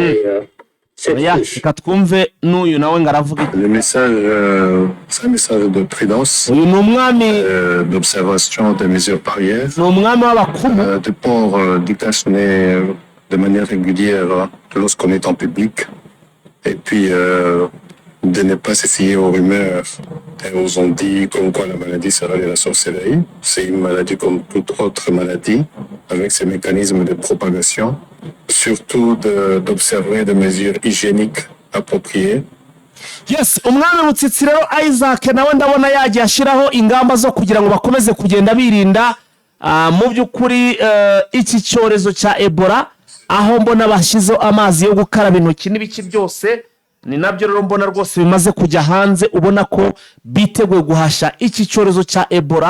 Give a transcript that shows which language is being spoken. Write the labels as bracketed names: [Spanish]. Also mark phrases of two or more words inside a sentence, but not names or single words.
[French] le message, c'est un message de prudence, d'observation des mesures barrières, de port du cache-nez de manière régulière lorsqu'on est en public, et puis de ne pas s'essayer aux rumeurs et aux on-dit comme quoi la maladie serait de la sorcellerie. C'est une maladie comme toute autre maladie. avec ces mécanismes de propagation, surtout d'observer des mesures hygiéniques appropriées. [Kinyarwanda] Yes, umwami Mutsitsi rero Isaac nawe ndabona yagiye ashiraho ingamba zo kugira ngo bakomeze kugenda birinda mu by'ukuri iki cyorezo cya Ebola, aho mbona bashyizeho amazi yo gukaraba intoki n'ibiki byose. Ni nabyo rero mbona rwose bimaze kujya hanze, ubona ko biteguye guhasha iki cyorezo cya Ebola.